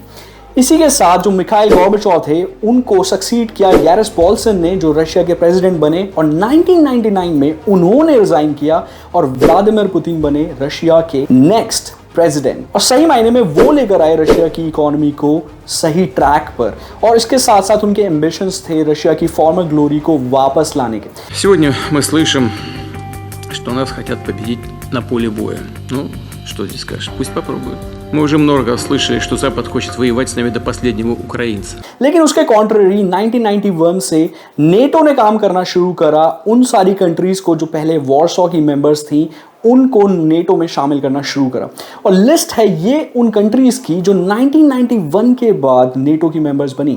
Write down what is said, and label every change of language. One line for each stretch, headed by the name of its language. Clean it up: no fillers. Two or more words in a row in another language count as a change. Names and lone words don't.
Hindi: इसी के साथ जो मिखाइल गोर्बाचोव थे उनको सक्सीड किया बोरिस जॉनसन ने, जो रशिया के प्रेसिडेंट बने, और 1999 में उन्होंने रिजाइन किया और व्लादिमीर पुतिन बने रशिया के
English: next president.
Hindi: और सही मायने में वो लेकर आए रशिया की इकोनॉमी को सही ट्रैक पर, और इसके साथ साथ उनके एम्बिशंस थे रशिया की
English: former glory
Hindi: को वापस लाने के।
Russian: Сегодня мы слышим, что нас хотят победить на поле боя. Ну, что здесь скажешь? Пусть попробуют. Мы уже много слышали, что Запад хочет воевать с нами до последнего украинца.
Hindi: लेकिन उसके कॉन्ट्ररी 1991 से नेटो ने काम करना शुरू करा। उन सारी कंट्रीज को जो पहले वॉरसॉ की मेंबर्स थी उनको नेटो में शामिल करना शुरू करा। और लिस्ट है ये उन कंट्रीज की जो 1991 के बाद नेटो की मेंबर्स बनी।